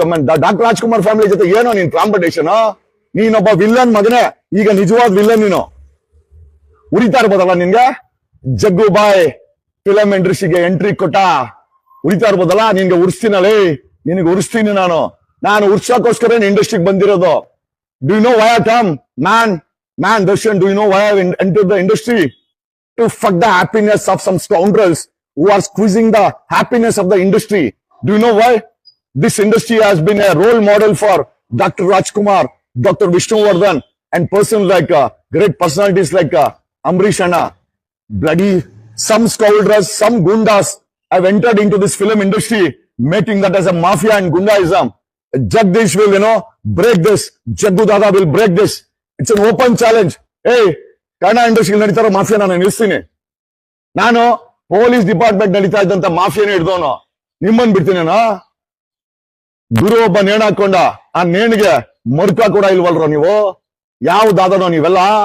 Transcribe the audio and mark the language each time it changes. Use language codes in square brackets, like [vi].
[kn] Doctor Rajkumar family ಜೊತೆ ಏನೋ ನೀನ್ ಕಾಂಪಿಟೇಷನ್? ನೀನೊಬ್ಬ ವಿಲ್ಲನ್ ಮಗನೇ, ಈಗ ನಿಜವಾದ ವಿಲ್ಲನ್ ನೀನು. ಉರಿತಾ ಇರ್ಬೋದಲ್ಲ ನಿನ್ಗೆ? ಜಗ್ಗು ಬಾಯ್ ಫಿಲಂ ಇಂಡಸ್ಟ್ರಿಗೆ ಎಂಟ್ರಿ ಕೊಟ್ಟ ಉರಿತಾ ಇರ್ಬೋದಲ್ಲ? ನಿನ್ಗೆ ಉರ್ಸ್ತೀನಲ್ಲಿ, ನಿನ್ಗೆ ಉರ್ಸ್ತೀನಿ ನಾನು ಉರ್ಸೋಕೋಸ್ಕರ ಇಂಡಸ್ಟ್ರಿಗೆ ಬಂದಿರೋದು. [en] Do you know why I come? Man Darshan, do you know why I entered the industry? To fuck the happiness of some scoundrels who are squeezing the happiness of the industry. Do you know why? This industry has been a role model for Dr. Rajkumar, Dr. Vishnuvardhan, and persons like great personalities like Amrish Anna. Bloody some scoundrels, some gundas have entered into this film industry, making that as a mafia and gundaism. Jagdish will, break this. Jaggu Dada will break this. It's an open challenge. [kn] Hey, Kannada industry ನಡೀತಾರೋ mafia ನಾನು ನಿಲ್ಲಿಸ್ತೀನಿ. ನಾನು police department ನಡೀತಾ ಇದ್ದಂತ ಮಾಫಿಯಾನೇ ಹಿಡ್ದವನು. ನಿಮ್ಮನ್ ಬಿಡ್ತೀನೇನೋ? ಗುರು ಒಬ್ಬ ನೇಣು ಹಾಕೊಂಡ, ಆ ನೇಣಿಗೆ ಮರ್ಕ ಕೂಡ ಇಲ್ವಲ್ರೋ ನೀವು? ಯಾವ ದಾದನೋ ನೀವೆಲ್ಲ?